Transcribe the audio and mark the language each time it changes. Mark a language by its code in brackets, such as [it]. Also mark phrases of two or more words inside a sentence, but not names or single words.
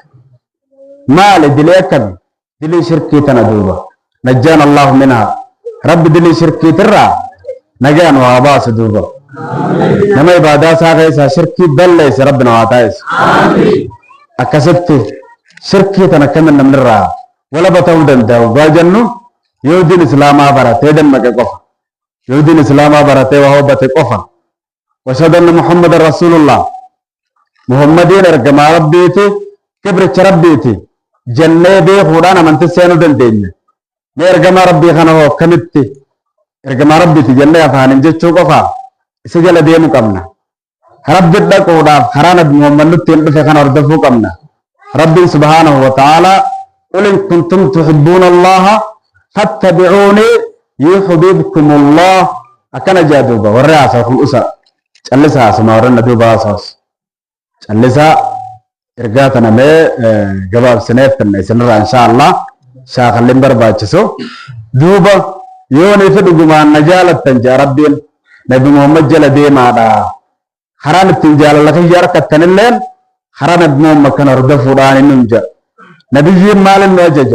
[om] maali dilee akkami dilii shirkii tana duuba [ar] نجانا الله منها [om] rabbi dilii shirkiitirraa nagaan waa baasu duuba nama ibaadaa isaa keessaa shirkii balleesse rabbi na waa taa'eessu akkasitti shirkii tana akkamin namnirraa walaba ta'uu danda'u gaa jennu yoo diin islaamaa baratee dammaqe qofa yoo diin islaamaa baratee waa hubbate qofa [ar] وأشهد أن محمدا رسول الله [om] muhammadiin ergamaa rabbiiti kibricha rabbiiti jennee beekuudhaan amantii seenuu dandeenya mee ergamaa rabbii kana hoo akkamitti ergamaa rabbiiti jennee afaanin jechuu qofa isa jala deemuu qabna rabbi dhaquudhaaf karaa nabi muhammad nutti hin dhufe kana hordofuu qabna rabbiin [ar] سبحانه وتعالى قل إن كنتم تحبون الله فاتبعوني يحببكم الله [om] akkana jaa duuba warri haasawu kun usa callisaa asuma warri na duuba haasawus callisaa ergaa tana mee gabaabsineef kanna isinirraa inshaallah shaakallin barbaachisu duuba yoo ni fi dhugumaan na jaalattan jaa rabbiin nabi muhammad jala deemaadha karaan ittiin jaalala kiyya harkattanilleen karaa nabi muhammad kana hordofuudhaan inni hin jedhu nabiyyiin maalin nu ajaja